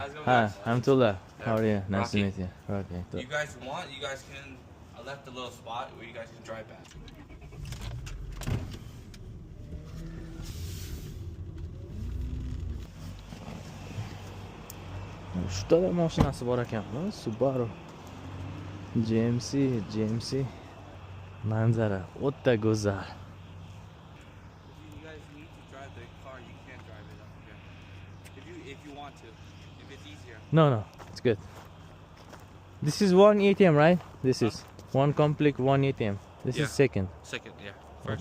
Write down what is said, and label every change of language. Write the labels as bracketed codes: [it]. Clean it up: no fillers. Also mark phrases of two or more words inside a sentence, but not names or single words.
[en] Hi, I'm Tula. How are you? Nice to meet you. Okay. You guys want? You guys can. I left a little spot where you guys can drive back. [uz] Uchta mashinasi bor ekanmi? [en] Subaru. GMC. [uz] Manzara o'ta go'zal. [en] You guys need to drive the car. You can drive it up here. If you want to. If it's easier. No, it's good. This is one ATM, right? This is one complete one ATM. This Yeah. is second. Second, yeah. First.